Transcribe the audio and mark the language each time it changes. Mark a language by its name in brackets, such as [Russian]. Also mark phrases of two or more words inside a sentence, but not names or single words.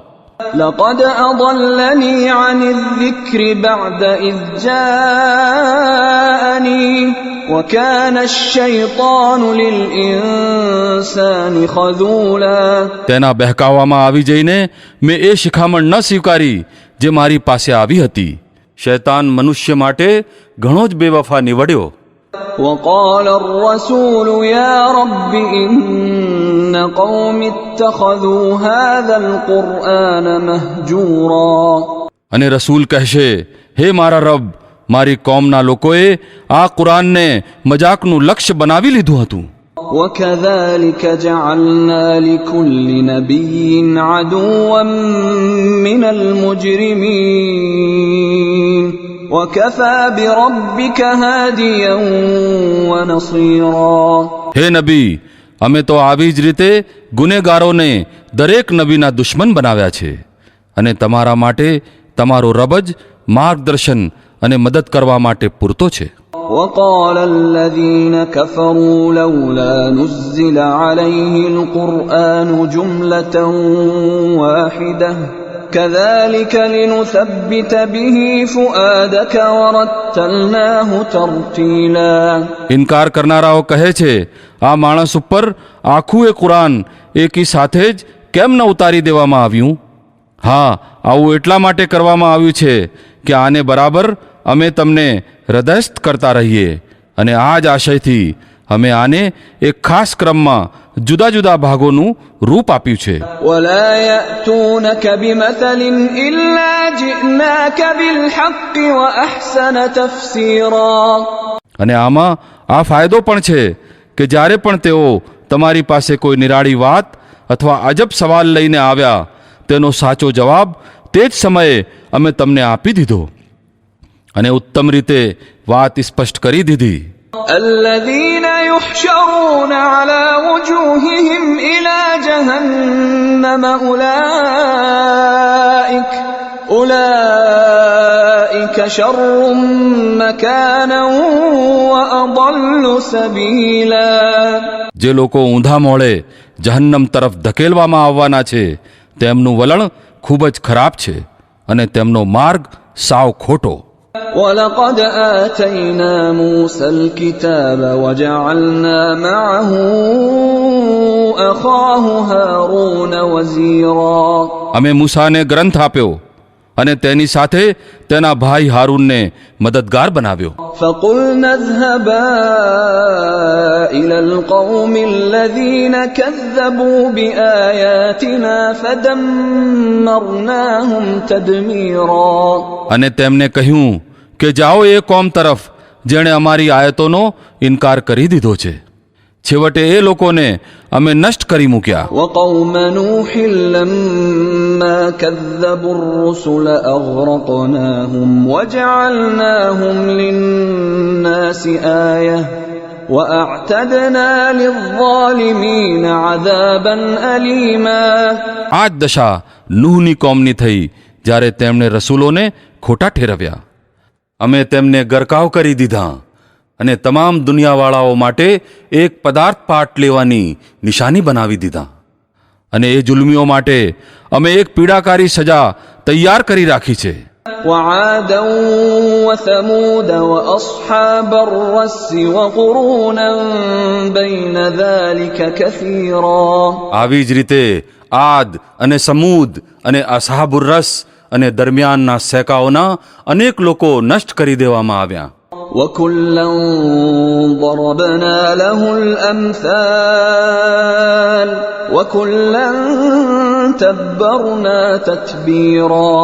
[Arabic] لقد أضلني عن الذكر بعد إذ جاءني وكان الشيطان للإنسان خذولا. [Gujarati] તેના બહેકાવામાં આવી જઈને મેં એ શિખામણ ન સ્વીકારી જે મારી પાસે આવી હતી. શૈતાન મનુષ્ય માટે ઘણો જ બેવફા નીવડ્યો. [Arabic] وقال الرسول يا رب إن قوم اتخذوا هذا القرآن مهجورا. [Gujarati] અને રસૂલ કહેશે, હે મારા રબ, મારી કોમના લોકોએ આ કુરાનને મજાકનું લક્ષ્ય બનાવી લીધું હતું. [Arabic] وكذلك جعلنا لكل نبي عدوا من المجرمين وكفى بربك هاديا ونصيرا. [Gujarati] હે નબી, અમે તો આવી જ રીતે ગુનેગારોને દરેક નબીના દુશ્મન બનાવ્યા છે, અને તમારા માટે તમારો રબ જ માર્ગદર્શન અને મદદ કરવા માટે પૂરતો છે. [Arabic] وقال الذين كفروا لولا نزل عليه القرآن جملة واحدة كذلك لنثبت به فؤادك ورتلناه ترتيلا. [Gujarati] ઇનકાર કરનારાઓ કહે છે, આ માણસ ઉપર આખું એ કુરાન એકી સાથે જ કેમ ન ઉતારી દેવામાં આવ્યું? હા, આવું એટલા માટે કરવામાં આવ્યું છે કે આને બરાબર અમે તમને હૃદયસ્થ કરતા રહીએ, અને આ જ આશયથી અમે આને એક ખાસ ક્રમમાં જુદા જુદા ભાગોનું રૂપ આપ્યું છે. [Arabic] ولا يأتونك بمثل إلا جئناك بالحق وأحسن تفسيرا. [Gujarati] અને આમાં આ ફાયદો પણ છે કે જ્યારે પણ તેઓ તમારી પાસે કોઈ નિરાળી વાત અથવા અજબ સવાલ લઈને આવ્યા, તેનો સાચો જવાબ તે જ સમયે અમે તમને આપી દીધો અને ઉત્તમ રીતે વાત સ્પષ્ટ કરી દીધી. [Arabic] الذين يحشرون على وجوههم إلى جهنم أولئك شر مكانا وأضل سبيلا. [Gujarati] જે લોકો ઊંધા મોડે જહન્નમ તરફ ધકેલવામાં આવવાના છે, તેમનું વલણ ખૂબ જ ખરાબ છે અને તેમનો માર્ગ સાવ ખોટો. [Arabic] ولقد آتينا موسى الكتاب وجعلنا معه أخاه هارون وزيرا. [Gujarati] અમે મૂસાને ગ્રંથ આપ્યો અને તેની સાથે તેના ભાઈ હારૂનને મદદગાર બનાવ્યો. [Arabic] فقلنا اذهبا إلى القوم الذين كذبوا بآياتنا فدمرناهم تدميرا. [Gujarati] અને તેમને કહ્યું કે જાઓ એ કોમ તરફ જેણે અમારી આયતોનો ઇનકાર કરી દીધો છે. છેવટે એ લોકોને અમે નષ્ટ કરી મૂક્યા. [Arabic] وقوم نوح لما كذبوا الرسل أغرقناهم وجعلناهم للناس آية وأعتدنا للظالمين عذابا أليما. [Gujarati] આ જ દશા નૂહની કોમની થઈ જ્યારે તેમણે રસૂલોને ખોટા ઠેરવ્યા. અમે તેમને ગરકાવ કરી દીધા અને તમામ દુનિયાવાળાઓ માટે એક પદાર્થ પાઠ લેવાની નિશાની બનાવી દીધા, અને એ જુલ્મીઓ માટે અમે એક પીડાકારી સજા તૈયાર કરી રાખી છે. [Arabic] وعادا وثمود وأصحاب الرس وقرونا بين ذلك كثيرا. [Gujarati] આવી જ રીતે આદ અને સમૂદ અને અસહાબુર રસ અને દરમિયાનના સેકાઓના અનેક લોકો નષ્ટ કરી દેવામાં આવ્યા. [Arabic] وكلا ضربنا له الأمثال وكلا تبرنا تتبيرا.